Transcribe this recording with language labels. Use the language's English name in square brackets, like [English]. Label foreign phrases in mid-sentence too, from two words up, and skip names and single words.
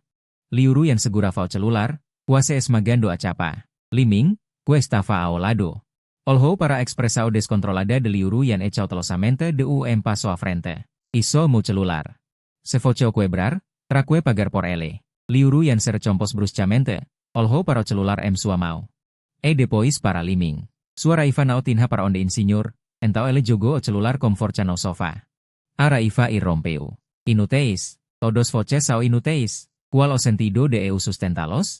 [Portuguese] Liu Ruyan segura o celular, quase esmagando a chapa. Liming, que estava ao lado. Olhou para a expressão descontrolada de Liu Ruyan e cautelosamente de um passo à frente. Iso meu celular. Se voce o quebrar, traque pagar por ele. Liu Ruyan se recompos bruscamente, olhou para o celular em sua mão. E depois para Liming. Sua raiva não tinha para onde insinyur, então ele jogou o celular com força no sofá. A raiva irrompeu. Inúteis, todos voces são inúteis. Qual o sentido de eu sustentá-los?